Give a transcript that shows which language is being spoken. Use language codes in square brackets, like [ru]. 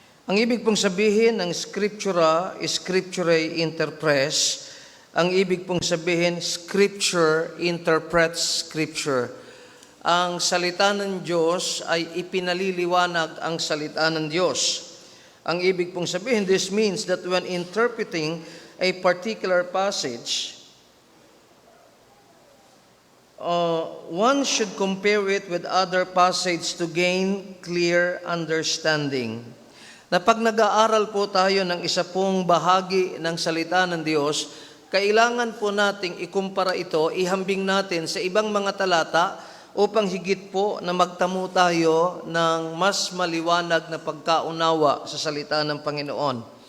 [tl] Ang ibig pong sabihin ng scriptura is [la] scripturae inter pres. [tl] Ang ibig pong sabihin, [en] scripture interprets scripture. [tl] Ang salita ng Diyos ay ipinaliliwanag ang salita ng Diyos. Ang ibig pong sabihin, [en] this means that when interpreting a particular passage, one should compare it with other passages to gain clear understanding. [tl] Na pag nag-aaral po tayo ng isa pong bahagi ng salita ng Diyos, kailangan po nating ikumpara ito, ihambing natin sa ibang mga talata upang higit po na magtamo tayo ng mas maliwanag na pagkaunawa sa salita ng Panginoon.